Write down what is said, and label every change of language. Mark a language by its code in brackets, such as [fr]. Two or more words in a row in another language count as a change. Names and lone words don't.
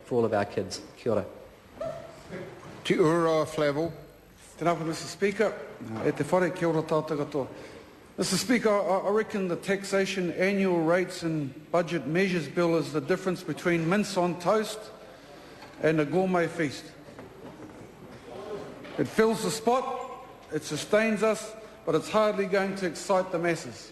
[en] for all of our kids. [mi] Kia ora. Te ura Flavel. Tēnā koe, [en] Mr. Speaker. [mi] E te whare, kia ora tātou katoa. [en] Mr. Speaker, I reckon the taxation annual rates and budget measures bill is the difference between mince on toast and a gourmet feast. It fills the spot, it sustains us, but it's hardly going to excite the masses.